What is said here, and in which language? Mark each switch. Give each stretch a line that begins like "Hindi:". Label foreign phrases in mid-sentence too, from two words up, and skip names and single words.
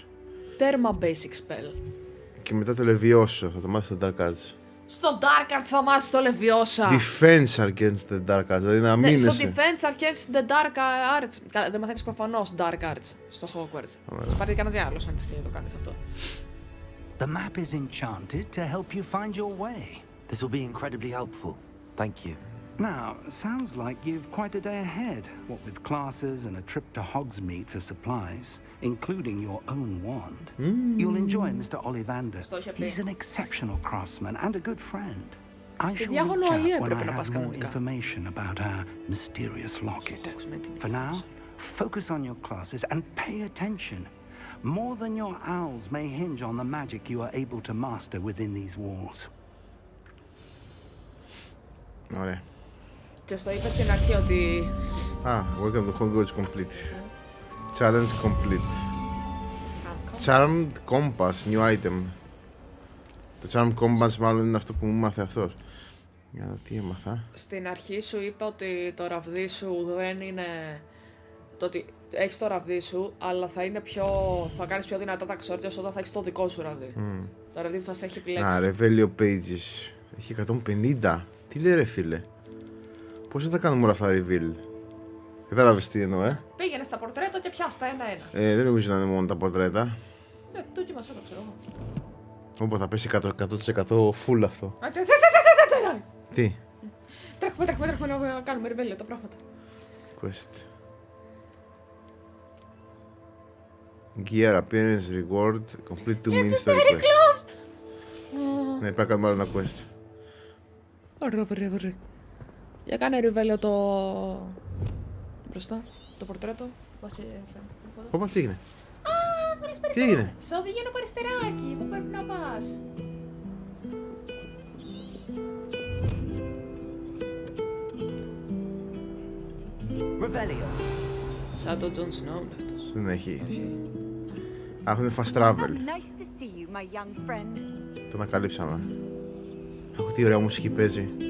Greek: Τέρμα
English: basic spell.
Greek: Και μετά το Leviosa, θα το μάθεις στα Dark Arts. Στο Dark Arts θα μάθεις το Leviosa. Defense against the Dark Arts, δηλαδή να μείνεσαι. Στο Defense against the Dark Arts. Δεν μαθαίνεις προφανώς Dark Arts στο Hogwarts. Θα πάρει κανένα άλλο αν το κάνεις αυτό.
English: The map is enchanted to help you find your way. This will be incredibly helpful. Thank you. Now, sounds like you've quite a day ahead, what with classes and a trip to Hogsmeade for supplies, including your own wand. You'll enjoy Mr. Ollivander. He's an exceptional craftsman and a good friend. I shall reach out when I have more information about our mysterious locket. For now, focus on your classes and pay attention. More than your owls may hinge on the magic you are able to master within these walls.
Greek: Ωραία. Και στο είπα στην αρχή ότι...
English: Welcome to Hogwarts complete. Challenge complete. Charmed Compass, new item.
Greek: Το Charmed Compass μάλλον είναι αυτό που μου μάθε αυτός. Για να δω τι έμαθα. Στην αρχή σου είπα ότι το ραβδί σου δεν είναι... Το ότι έχεις το ραβδί σου, αλλά θα κάνεις πιο δυνατά τα ξόρτια όταν θα έχεις το δικό σου ραβδί. Το ραβδί που θα σε έχει επιλέξει. Revelio Pages. Έχει 150. Τι λέει ρε φίλε. Πώς θα τα κάνουμε όλα αυτά reveal? Κατάλαβες τι εννοώ, Πήγαινε στα πορτρέτα και πιάστα ένα-ένα. Δεν νομίζω να είναι μόνο τα πορτρέτα. Δοκιμάσαι το ξέρω. Όπου θα πέσει 100% full αυτό. Τι? Τρέχουμε να κάνουμε reveal τα πράγματα.
English: Quest. Gear appearance reward. Complete 2 mini story quest.
Greek: Ναι, πρέπει να κάνουμε άλλο ένα quest. Ωραία. Για κάνε reveal το... μπροστά, το πορτρέτο. Πόπα, τι έγινε? Βρες Τι έγινε? Σε οδηγεί ένα περιστεράκι, πού πρέπει να πας? Revelio. Σαν το Jon Snow είναι αυτός. Δεν έχει. Έχουν fast travel.
English: Nice to see you, my young friend.
Greek: Το ανακαλύψαμε. Άκου τι ωραία μουσική παίζει.